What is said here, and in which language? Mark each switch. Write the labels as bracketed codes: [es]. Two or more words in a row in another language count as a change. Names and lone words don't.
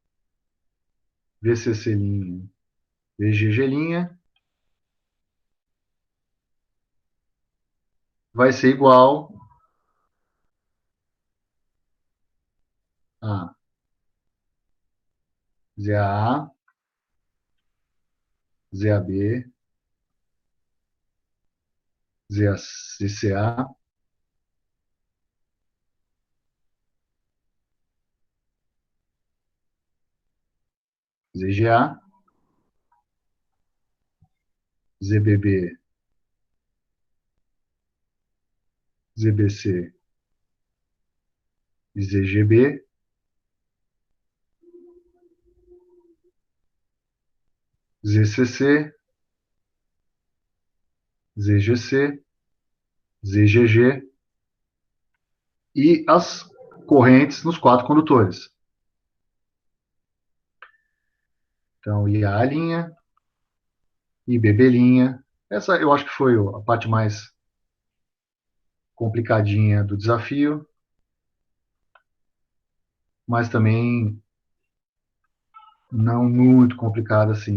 [pt] VCC linha, VGG linha, vai ser igual a ZAA, ZAB, ZCA, ZGA, ZBB, ZBC e ZGB, ZCC, ZGC, ZGG e as correntes nos 4 condutores. Então, IA linha, IBB linha. Essa eu acho que foi a parte mais complicadinha do desafio, mas também não muito complicada assim.